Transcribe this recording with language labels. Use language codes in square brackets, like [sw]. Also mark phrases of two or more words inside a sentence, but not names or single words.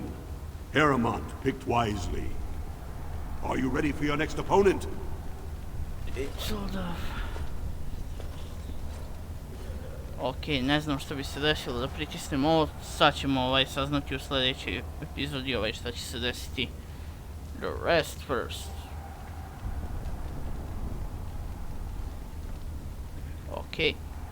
[en] Eramont picked wisely. Are you ready for your next opponent? [hr] Epizoda. Ok, ne znam što bi se desilo da pritisnem ovo, sad ćemo saznati u sljedećoj epizodi šta će se desiti. [en] The rest first. Ok.